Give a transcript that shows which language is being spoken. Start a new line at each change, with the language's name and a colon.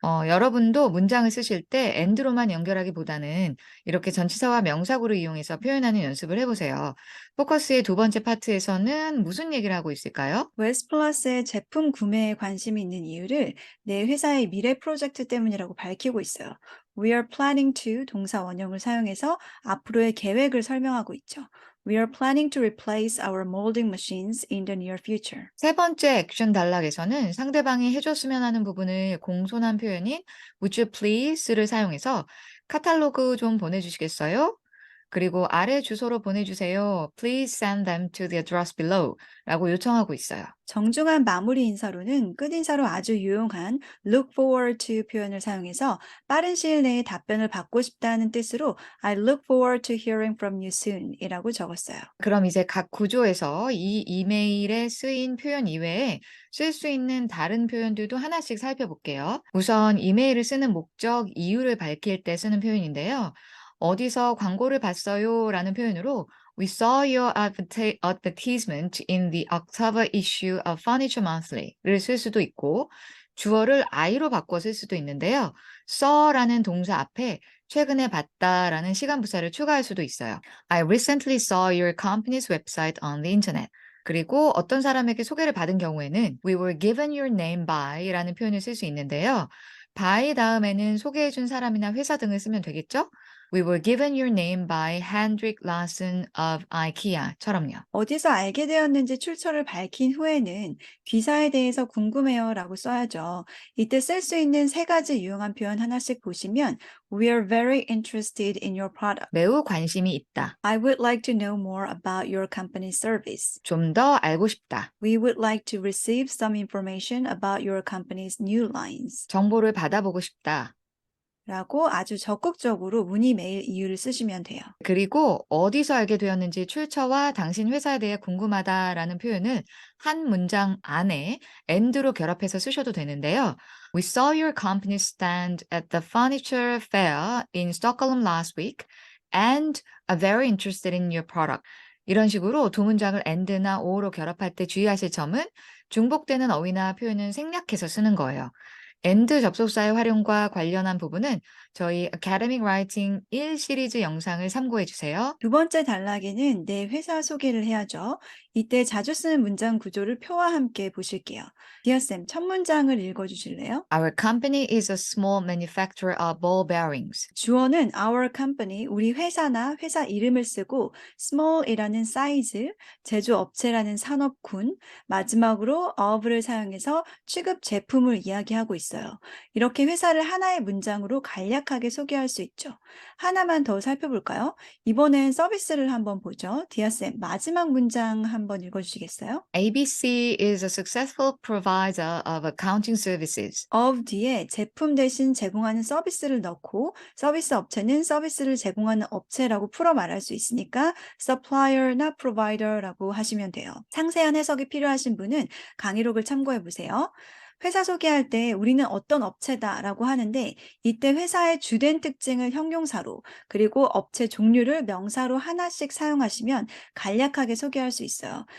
Korean: 여러분도 문장을 쓰실 때 and로만 연결하기보다는 이렇게 전치사와 명사구를 이용해서 표현하는 연습을 해보세요. 포커스의 두 번째 파트에서는 무슨 얘기를 하고 있을까요? 웨스플러스의 제품 구매에 관심이 있는 이유를 내 회사의 미래 프로젝트 때문이라고 밝히고 있어요.
English: We are planning to
Korean: 동사 원형을 사용해서 앞으로의 계획을 설명하고 있죠.
English: We are planning to replace our molding machines in the near future.
Korean: 세 번째 액션 단락에서는 상대방이 해줬으면 하는 부분을 공손한 표현인
English: Would you please
Korean: 를 사용해서 카탈로그 좀 보내주시겠어요? 그리고 아래 주소로 보내주세요.
English: Please send them to the address below
Korean: 라고 요청하고 있어요. 정중한 마무리 인사로는 끝인사로 아주 유용한
English: look forward to
Korean: 표현을 사용해서 빠른 시일 내에 답변을 받고 싶다는 뜻으로
English: I look forward to hearing from you soon
Korean: 이라고 적었어요. 그럼 이제 각 구조에서 이 이메일에 쓰인 표현 이외에 쓸 수 있는 다른 표현들도 하나씩 살펴볼게요. 우선 이메일을 쓰는 목적, 이유를 밝힐 때 쓰는 표현인데요. 어디서 광고를 봤어요? 라는 표현으로
English: We saw your advertisement in the October issue of Furniture Monthly
Korean: 를 쓸 수도 있고 주어를 I로 바꿔 쓸 수도 있는데요. saw라는 동사 앞에 최근에 봤다라는 시간 부사를 추가할 수도 있어요.
English: I recently saw your company's website on the internet.
Korean: 그리고 어떤 사람에게 소개를 받은 경우에는
English: We were given your name by
Korean: 라는 표현을 쓸 수 있는데요. by 다음에는 소개해준 사람이나 회사 등을 쓰면 되겠죠?
English: We were given your name by Hendrik Larsen of IKEA처럼요.
Korean: 어디서 알게 되었는지 출처를 밝힌 후에는 귀사에 대해서 궁금해요 라고 써야죠. 이때 쓸 수 있는 세 가지 유용한 표현 하나씩 보시면
English: We are very interested in your product.
Korean: 매우 관심이 있다.
English: I would like to know more about your company's service.
Korean: 좀 더 알고 싶다.
English: We would like to receive some information about your company's new lines.
Korean: 정보를 받아보고 싶다. 라고 아주 적극적으로 문의 메일 이유를 쓰시면 돼요. 그리고 어디서 알게 되었는지 출처와 당신 회사에 대해 궁금하다라는 표현을 한 문장 안에 and로 결합해서 쓰셔도 되는데요.
English: We saw your company stand at the furniture fair in Stockholm last week and are very interested in your product.
Korean: 이런 식으로 두 문장을 and나 or로 결합할 때 주의하실 점은 중복되는 어휘나 표현은 생략해서 쓰는 거예요. and 접속사의 활용과 관련한 부분은 저희 Academic Writing 1 시리즈 영상을 참고해 주세요. 두 번째 단락에는 내 회사 소개를 해야죠. 이때 자주 쓰는 문장 구조를 표와 함께 보실게요. 디아쌤, 첫 문장을 읽어주실래요?
English: Our company is a small manufacturer of ball bearings.
Korean: 주어는 our company, 우리 회사나 회사 이름을 쓰고 small이라는 사이즈, 제조업체라는 산업군, 마지막으로 of를 사용해서 취급 제품을 이야기하고 있어요. 이렇게 회사를 하나의 문장으로 간략하게 소개할 수 있죠. 하나만 더 살펴볼까요? 이번엔 서비스를 한번 보죠. 디아쌤, 마지막 문장 한번 읽어주시겠어요?
English: ABC is a successful provider of accounting services.
Korean: of 뒤에 제품 대신 제공하는 서비스를 넣고 서비스 업체는 서비스를 제공하는 업체라고 풀어 말할 수 있으니까 supplier나 provider라고 하시면 돼요. 상세한 해석이 필요하신 분은 강의록을 참고해 보세요. 회사 소개할 때 우리는 어떤 업체다라고 하는데 이때 회사의 주된 특징을 형용사로 그리고 업체 종류를 명사로 하나씩 사용하시면 간략하게 소개할 수 있어요.